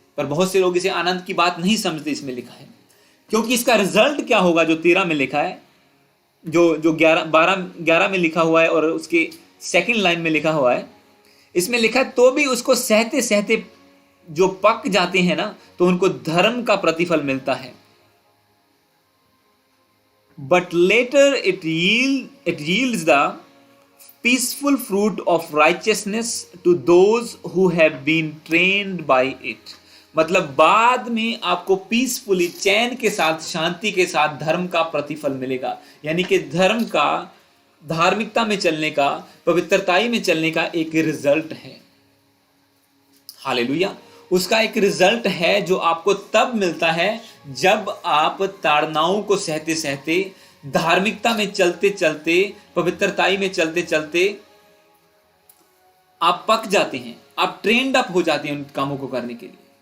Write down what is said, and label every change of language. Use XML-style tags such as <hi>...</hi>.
<hi>पर बहुत से लोग इसे आनंद की बात नहीं समझते। इसमें लिखा है, क्योंकि इसका रिजल्ट क्या होगा, जो 13 में लिखा है, जो 11 में लिखा हुआ है और उसके सेकंड लाइन में लिखा हुआ है, इसमें लिखा है तो भी उसको सहते सहते जो पक जाते हैं ना, तो उनको धर्म का प्रतिफल मिलता है।</hi> <en>But later it yields the peaceful fruit of righteousness to those who have been trained by it।</en> <hi>मतलब बाद में आपको पीसफुली, चैन के साथ, शांति के साथ धर्म का प्रतिफल मिलेगा। यानी कि धर्म का, धार्मिकता में चलने का, पवित्रताई में चलने का एक रिजल्ट है। हालेलुया। उसका एक रिजल्ट है जो आपको तब मिलता है जब आप ताड़नाओं को सहते सहते, धार्मिकता में चलते चलते, पवित्रताई में चलते चलते आप पक जाते हैं, आप ट्रेंड अप हो जाते हैं उन कामों को करने के लिए।</hi>